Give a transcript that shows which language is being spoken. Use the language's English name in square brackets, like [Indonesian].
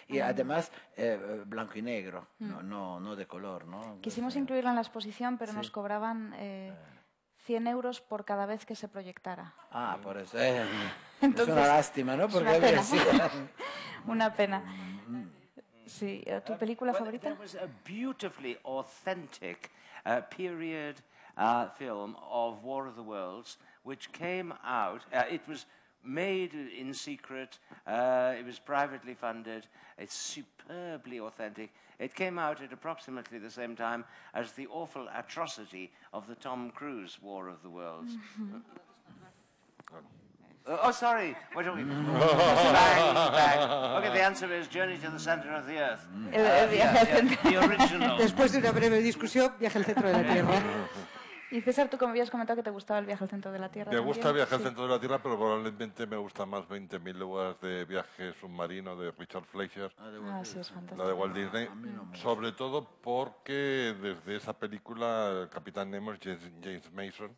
[Spanish] Y además, blanco y negro, no de color, ¿no? Quisimos incluirla en la exposición, pero nos cobraban 100 euros por cada vez que se proyectara. Por eso. Entonces, es una lástima, ¿no? Porque una pena. sí. Una pena. Sí, ¿tu película favorita? [English] There was a beautifully authentic period film of War of the Worlds, which came out. It was made in secret. It was privately funded. It's superbly authentic. It came out at approximately the same time as the awful atrocity of the Tom Cruise War of the Worlds. Sorry. What are we? Bang. Okay, the answer is Journey to the Center of the Earth. The original. [Spanish] Después de una breve discusión, Viaje al centro de la Tierra. Y César, tú como habías comentado que te gustaba El viaje al centro de la Tierra. Me también. gusta Viaje al centro de la Tierra, pero probablemente me gusta más 20.000 leguas de viaje submarino de Richard Fleischer. Sí, es fantástico. La de Walt Disney, sobre todo porque desde esa película el Capitán Nemo es James Mason.